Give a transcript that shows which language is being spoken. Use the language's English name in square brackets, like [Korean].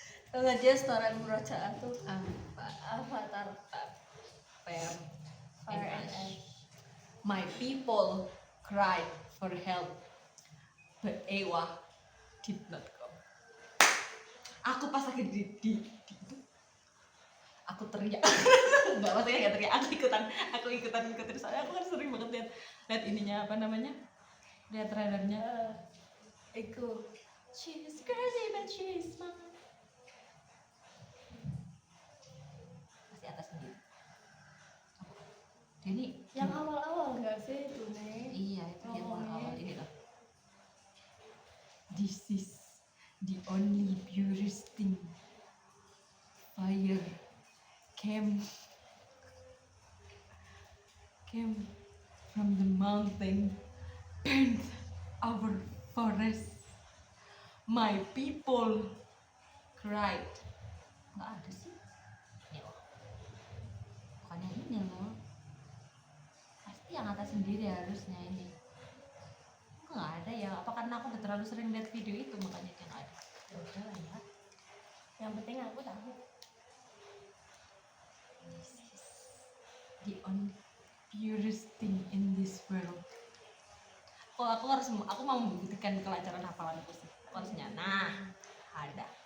[Indonesian] Kalau dia setoran murojaah tuh Apa? Avatar Pem. [English] Fire and Ash. My people cried for help, but Ewa did not come. [Indonesian] Aku pas lagi di itu, aku teriak. Enggak, maksudnya nggak teriak, aku ikutan soalnya aku kan sering banget lihat ininya apa namanya, lihat trailernya. [Javanese] Iku [English] She's crazy but she's mine. [Indonesian] Masih atas sendiri. Jadi yang awal-awal nggak sih itu nih? iya itu yang Oh, awal iya. ini loh. [English] This is the only purest thing. Fire came from the mountain, burned our forest. My people cried. [Indonesian] Nggak ada sih. Ya, bukannya ini loh. Pasti yang atas sendiri harusnya ini. Kok nggak ada ya? Apa karena aku udah terlalu sering lihat video itu makanya dia nggak ada? Ya udah lah ya. Yang penting aku tahu. [English] This is the only purest thing in this world. [Indonesian] Kok aku mau membuktikan kelancaran hafalanku sih. Aku harusnya nah ada.